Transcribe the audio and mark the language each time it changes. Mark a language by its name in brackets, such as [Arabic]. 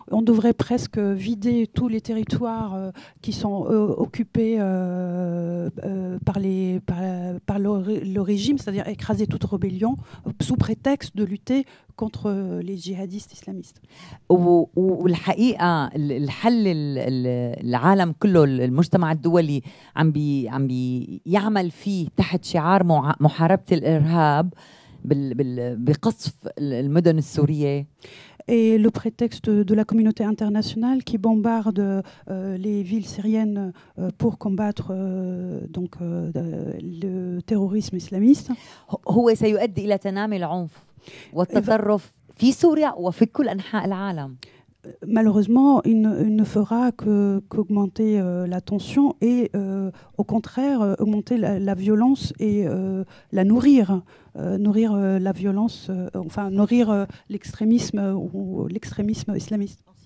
[French] On devrait presque vider tous les territoires qui sont occupés par le régime, c'est-à-dire écraser toute rébellion sous prétexte de lutter contre les djihadistes islamistes. [Arabic] والحقيقة الحل العالم كله المجتمع الدولي عم بيعمل فيه تحت شعار محاربة الإرهاب بقصف المدن السورية. [French] Et le prétexte de la communauté internationale qui bombarde les villes syriennes pour combattre donc le terrorisme islamiste. [Arabic] هو سيؤدي إلى تنامي العنف والتطرف في سوريا وفي كل أنحاء العالم. [French] Malheureusement, il ne fera qu'augmenter la tension et au contraire augmenter la violence et la nourrir la violence, enfin nourrir l'extrémisme ou l'extrémisme islamiste.